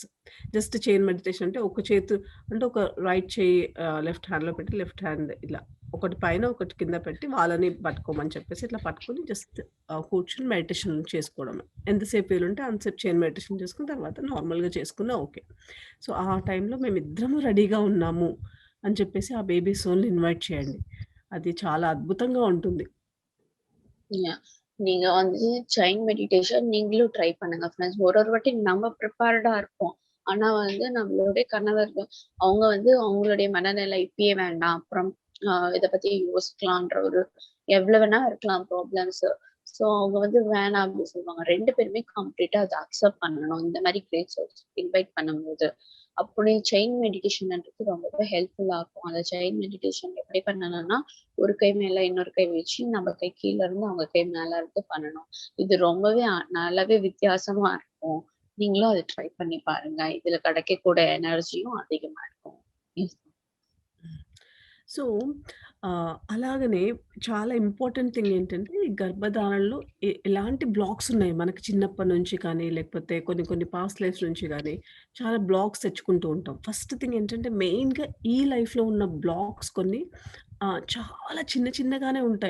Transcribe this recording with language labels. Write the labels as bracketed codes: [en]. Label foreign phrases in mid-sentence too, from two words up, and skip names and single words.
[te] జస్ట్ [en] chain meditation [te] అంటే ఒక చేతు అంటే ఒక రైట్ చెయ్యి లెఫ్ట్ హ్యాండ్‌లో పెట్టి, [en] left hand [te] ఇలా ఒకటి పైన, ఒకటి కింద పెట్టి వాళ్ళని పట్టుకోమని చెప్పేసి ఇట్లా పట్టుకొని జస్ట్ కూర్చొని మెడిటేషన్ చేసుకోవడమే. ఎంతసేపు వీలుంటే అంతసేపు [en] chain meditation [te] చేసుకొని తర్వాత నార్మల్‌గా చేసుకున్నా ఓకే. సో, ఆ టైంలో మేమిద్దరము రెడీగా ఉన్నాము అని చెప్పేసి ఆ బేబీ సోల్‌ని ఇన్వైట్ చేయండి. అది చాలా అద్భుతంగా ఉంటుంది. యాహ్! [ta] நீங்க வந்து [en] chain meditation [ta] நீங்களும் ட்ரை பண்ணுங்க ஃப்ரெண்ட்ஸ். ஒரு ஒரு வாட்டி நம்ம ப்ரிப்பேர்டா இருப்போம். ஆனா வந்து நம்மளுடைய கணவர்கள் அவங்க வந்து அவங்களுடைய மனநிலை இப்பயே வேண்டாம். அப்புறம் இத பத்தி யோசிக்கலான்ற ஒரு எவ்வளவு வேணா இருக்கலாம் ப்ராப்ளம்ஸ். ஸோ அவங்க வந்து வேணாம் அப்படின்னு சொல்லுவாங்க. 2 பேருமே கம்ப்ளீட்டா அத அக்செப்ட் பண்ணணும். இந்த மாரி [en] great source [ta] இன்வைட் பண்ணும்போது. அப்படி செயின் மெடிடேஷன்ன்றது ரொம்பவே ஹெல்ப்ஃபுல்லா இருக்கும். அந்த [en] chain meditation [ta] எப்படி பண்ணணும்னா, ஒரு கை மேல இன்னொரு கை வச்சு, நம்ம கை கீழ இருந்து அவங்க கை மேல இருந்து பண்ணணும். இது ரொம்பவே நல்லாவே வித்தியாசமா இருக்கும். நீங்களும் அத ட்ரை பண்ணி பாருங்க. இதுல கிடைக்கக்கூடிய எனர்ஜியும் அதிகமா இருக்கும். எஸ். [te] సో, అలాగనే చాలా [en] important thing [te] ఏంటంటే, ఈ గర్భధారణలో ఎలాంటి బ్లాక్స్ ఉన్నాయి మనకి చిన్నప్పటి నుంచి కానీ, లేకపోతే కొన్ని కొన్ని [en] past lives [te] నుంచి గానీ, చాలా బ్లాక్స్ తెచ్చుకుంటూ ఉంటాం. [en] first thing [te] ఏంటంటే, మెయిన్‌గా ఈ లైఫ్‌లో ఉన్న బ్లాక్స్ కొన్ని చాలా చిన్న చిన్నగానే ఉంటాయి.